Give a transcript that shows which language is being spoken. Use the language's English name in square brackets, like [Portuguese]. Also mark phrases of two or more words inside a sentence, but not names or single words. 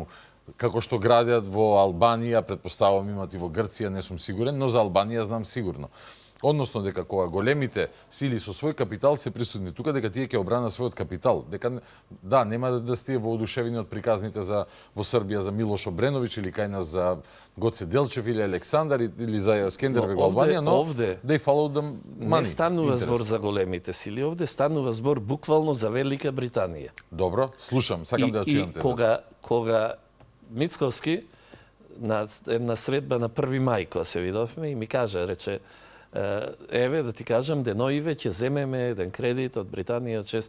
[Macedonian] Како што градят во Албанија, претпоставувам имат и во Грција, не сум сигурен, но за Албанија знам сигурно. Односно дека кога големите сили со свој капитал се присутни тука, дека тие ќе обрана својот капитал, дека да, нема да стие воодушевени од приказните за во Србија за Милош Обренович или кај нас за Гоце Делчев или Александар или за Скендербег во Албанија, но [English] they follow the money. [Macedonian] Не станува интерес. збор за големите сили, овде станува збор буквално за Велика Британија. Добро, слушам, сакам да ја чујам теза. Кога Мицковски на една средба на 1 мај кога се видовме и ми кажа, рече, еве да ти кажам, деноиве ќе земеме еден кредит од Британија од 6.